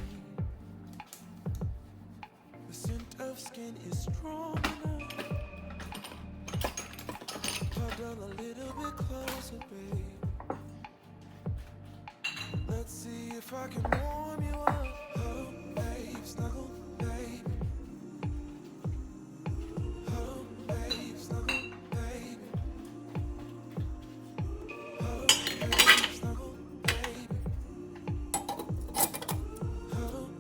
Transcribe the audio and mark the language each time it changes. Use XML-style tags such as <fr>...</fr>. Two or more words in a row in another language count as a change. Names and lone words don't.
<en>The scent of skin is strong enough. Huddle a little bit closer, babe. Let's see if I can warm you up. Oh, babe, snuggle, babe. Oh, babe, snuggle, babe. Oh, babe, snuggle, babe. Oh,</en>